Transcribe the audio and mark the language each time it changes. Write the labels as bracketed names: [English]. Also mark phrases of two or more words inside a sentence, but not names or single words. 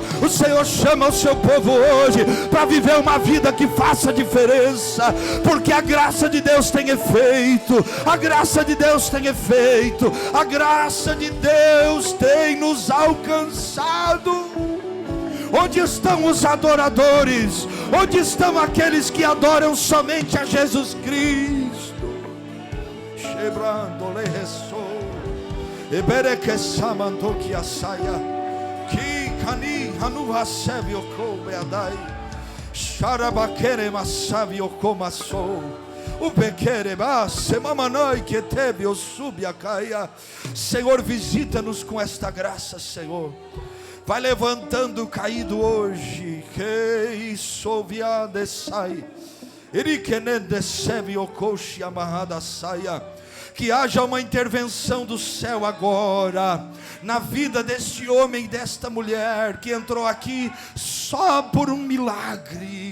[Portuguese] O Senhor chama o seu povo hoje para viver uma vida que faça diferença, porque a graça de Deus tem efeito. A graça de Deus tem efeito. A graça de Deus tem nos alcançado. Onde estão os adoradores? Onde estão aqueles que adoram somente a Jesus Cristo? Shebrando le resou, ebere que samanto que a saia. Kani hanu hasevi oko beadai, sharabakere masavi oko maso, o bekere base mamanoi que teve o subiacaia. Senhor, visita-nos com esta graça, Senhor. Vai levantando o caído hoje, que soviade sai, irikenende sevi okoshi amarrada saia. Que haja uma intervenção do céu agora na vida deste homem e desta mulher que entrou aqui só por um milagre.